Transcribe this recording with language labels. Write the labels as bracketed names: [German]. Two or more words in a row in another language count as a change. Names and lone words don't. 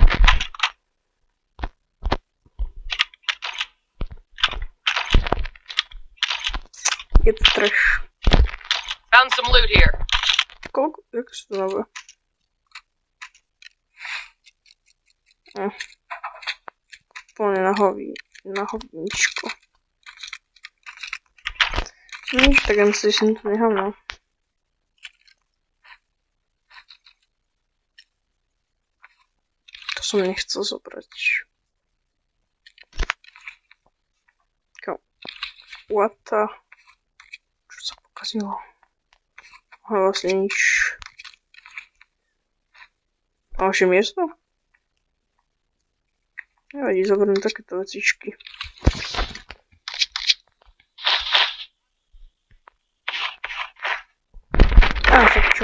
[Slovak] Je to trash. [English] Found some loot here. [Slovak] Koľko? Jak sa to nazve? Plne na hovničko. Nič, tak ja myslím, že som tu nechám, no. To som nechcel zobrať. [English] What the... [Slovak] Čo sa pokazilo? Vlastne nič. Ďalšie miesto? Nevadí, zoberiem takéto vecičky. Tak čo?